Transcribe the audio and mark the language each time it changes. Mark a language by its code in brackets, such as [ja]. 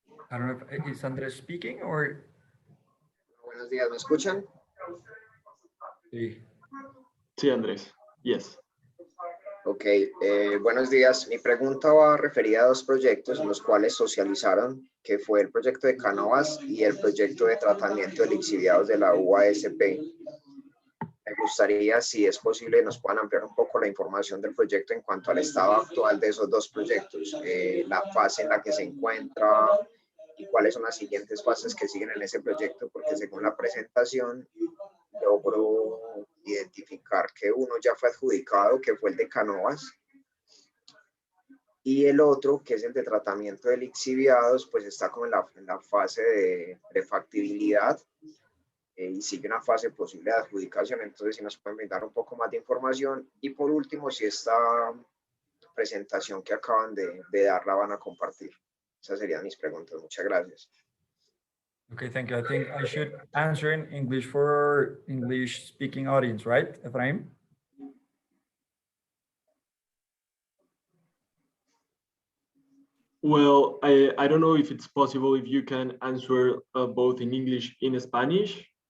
[en] I don't know if is Andres speaking or. [es] Buenos días, ¿me escuchan? Sí. Sí, Andrés. Yes. Ok, buenos días. Mi pregunta va referida a dos proyectos en los cuales socializaron, que fue el proyecto de Cannabis y el proyecto de tratamiento de lixiviados de la UASP. Me gustaría, si es posible, nos puedan ampliar un poco la información del proyecto en cuanto al estado actual de esos dos proyectos, la fase en la que se encuentra y cuáles son las siguientes fases que siguen en ese proyecto, porque según la presentación logro identificar que uno ya fue adjudicado, que fue el de Canoas, y el otro, que es el de tratamiento de lixiviados, pues está como en la fase de prefactibilidad y sigue una fase posible de adjudicación. Entonces, si nos pueden brindar un poco más de información. Y por último, si esta presentación que acaban de dar la van a compartir. Esas serían mis preguntas. Muchas gracias. [en] Okay, thank you. I think I should answer in English for English-speaking audience, right, Efraim? Well, I don't know if it's possible if you can answer both in English and in Spanish.